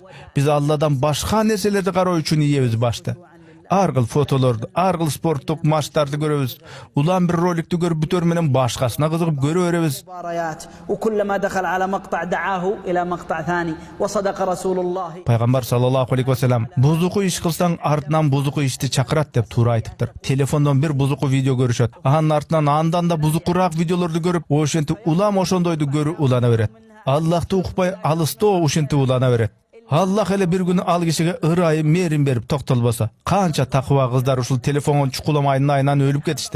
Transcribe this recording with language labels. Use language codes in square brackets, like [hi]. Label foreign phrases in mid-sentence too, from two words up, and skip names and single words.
[ky] Биз Алладан башка нерселерди кароо үчүн ийебиз башты. Ар кыл фотолорду, ар кыл спорттук матчтарды көрөбүз. Улам бир роликти көрүп бүтөр менен башкасына кызыгып көрө беребиз. Пайгамбар [ar] صلى الله عليه وسلم [ky] бузуку иш кылсаң артынан бузуку ишти чакырат деп туура айтыптыр. Телефондон бир бузуку видео көрүшөт. Анын артынан андан да бузукураак видеолорду көрүп, ошентип улам ошондойду көрүп улана берет. Аллахты укпай алыстоо ушинтип улана берет. Аллах эле бир күнү ал кишиге ырайып мээрин берип токтолбосо, канча такыба кыздар ушул телефондон чукуламайдын айынан өлүп кетишти.